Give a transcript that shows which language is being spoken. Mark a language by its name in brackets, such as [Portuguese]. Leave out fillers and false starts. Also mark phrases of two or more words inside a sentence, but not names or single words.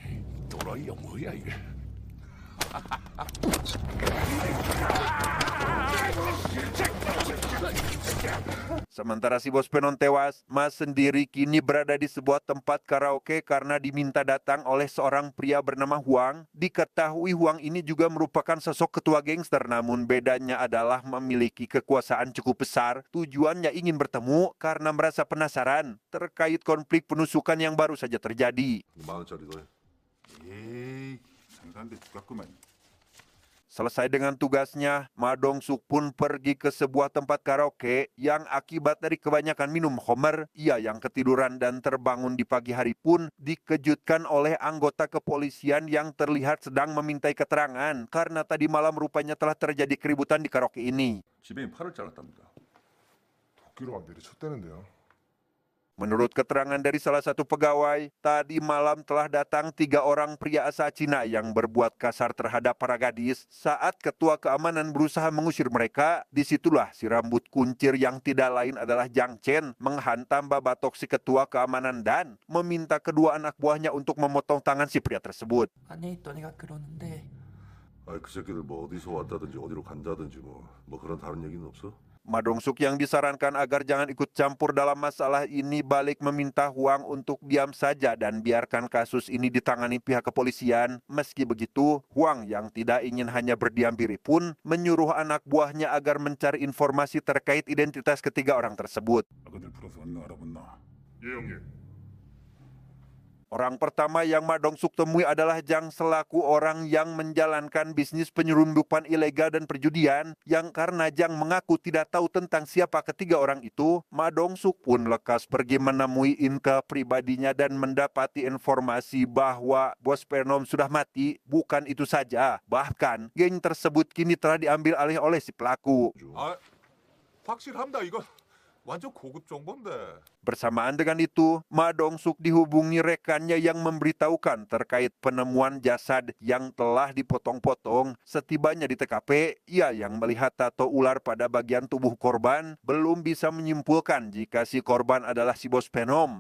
[Indonesian] Sementara si bos Venom tewas, Mas sendiri kini berada di sebuah tempat karaoke karena diminta datang oleh seorang pria bernama Huang. Diketahui Huang ini juga merupakan sosok ketua gangster, namun bedanya adalah memiliki kekuasaan cukup besar. Tujuannya ingin bertemu karena merasa penasaran terkait konflik penusukan yang baru saja terjadi. [Korean] 10,000원짜리도 해. 에이, 상상한데 죽겠구만. [Indonesian] Selesai dengan tugasnya, Ma Dong-suk pun pergi ke sebuah tempat karaoke yang akibat dari kebanyakan minum khamr, ia yang ketiduran dan terbangun di pagi hari pun dikejutkan oleh anggota kepolisian yang terlihat sedang memintai keterangan karena tadi malam rupanya telah terjadi keributan di karaoke ini. [Korean] 지병이 팔을 잘랐답니다. 도끼로 막 내리쳤다는데요. [Indonesian] Menurut keterangan dari salah satu pegawai, tadi malam telah datang 3 orang pria asal Cina yang berbuat kasar terhadap para gadis. Saat ketua keamanan berusaha mengusir mereka, disitulah si rambut kuncir yang tidak lain adalah Jiang Chen menghantam babatok si ketua keamanan dan meminta kedua anak buahnya untuk memotong tangan si pria tersebut. [Korean] 안에 있던 애가 그러는데 아, 그 새끼들 뭐 어디서 왔다든지 어디로 간다든지 뭐 그런 다른 얘기는 없어? [Indonesian] Ma Dong-suk yang disarankan agar jangan ikut campur dalam masalah ini balik meminta Huang untuk diam saja dan biarkan kasus ini ditangani pihak kepolisian. Meski begitu, Huang yang tidak ingin hanya berdiam diri pun menyuruh anak buahnya agar mencari informasi terkait identitas ketiga orang tersebut. [Korean] 아그들 풀어서 얼른 알아봤나? 예, 형님. [Indonesian] Orang pertama yang Ma Dong-suk temui adalah Jang selaku orang yang menjalankan bisnis penyelundupan ilegal dan perjudian yang karena Jang mengaku tidak tahu tentang siapa ketiga orang itu, Ma Dong-suk pun lekas pergi menemui inka pribadinya dan mendapati informasi bahwa bos Penom sudah mati. Bukan itu saja, bahkan geng tersebut kini telah diambil alih oleh si pelaku. [Korean] 아, 확실합니다. 이건 완전 고급 정보인데. [Indonesian] Bersamaan dengan itu, Ma Dong-suk dihubungi rekannya yang memberitahukan terkait penemuan jasad yang telah dipotong-potong. Setibanya di TKP, ia yang melihat tato ular pada bagian tubuh korban belum bisa menyimpulkan jika si korban adalah si bos Penom.